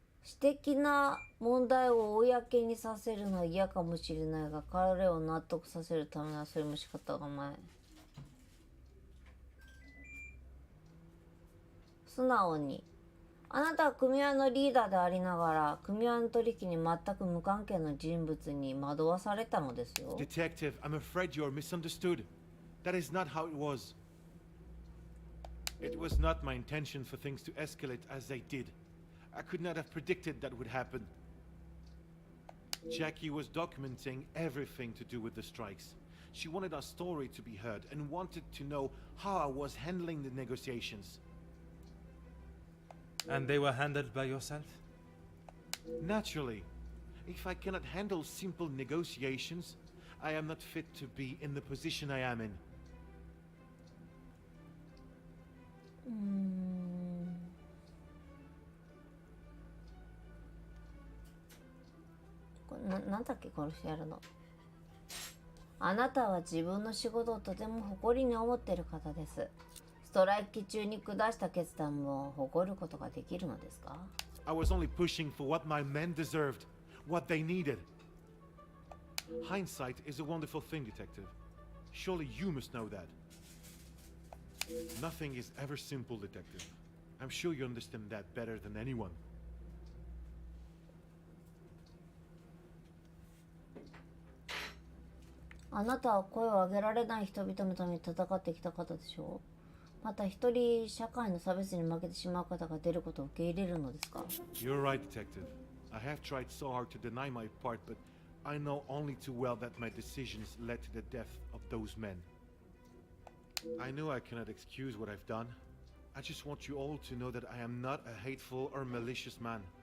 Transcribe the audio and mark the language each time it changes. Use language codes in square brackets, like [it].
[ja] 私的な問題を公にさせるのは嫌かもしれないが、彼を納得させるためにはそれも仕方がない。素直に。あなたは組合のリーダーでありながら、組合の取引に全く無関係の人物に惑わされたのですよ。 [en] Detective, I'm afraid you're misunderstood. That is not how it was. It was not my intention for things to escalate as they did. I could not have predicted that would happen. Jackie was documenting everything to do with the strikes. She wanted our story to be heard and wanted to know how I was handling the negotiations. And they were handled by yourself? Naturally. If I cannot handle simple negotiations, I am not fit to be in the position I am in. [ja] なんだっけ殺しやるの。あなたは自分の仕事をとても誇りに思っている方です。ストライキ中に下した決断も誇ることができるのですか？ [en] I was only pushing for what my men deserved, what they needed. Hindsight is a wonderful thing, Detective. Surely you must know that. Nothing is ever simple, Detective. I'm sure you understand that better than anyone. [ja] あなたは声を上げられない人々のために戦ってきた方でしょう。また一人社会の差別に負けてしまう方が出ることを受け入れるのですか？ [en] You're right, Detective. I have tried so hard to deny my part, but I know only too well that my decisions led to the death of those men. I know I cannot excuse what I've done. I just want you all to know that I am not a hateful or malicious man.